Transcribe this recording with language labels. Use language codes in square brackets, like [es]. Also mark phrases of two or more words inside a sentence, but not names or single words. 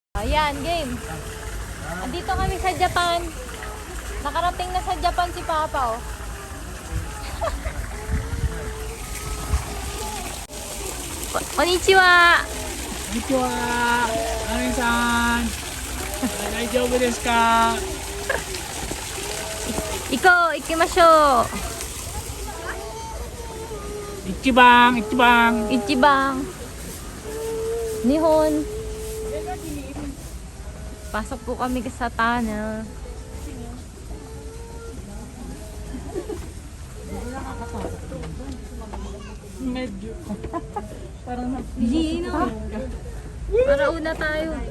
[tl] Ayan, game. Andito kami sa Japan. Nakarating na sa Japan si Papa, oh. Konnichiwa! Konnichiwa! Amin-san! [ja] 大丈夫ですか? [tl] Ikimashou! [ja] 一番！一番! 一番！日本! [tl] Pasok po kami sa tunnel. Medyo. Parang Hindi na. Para una tayo.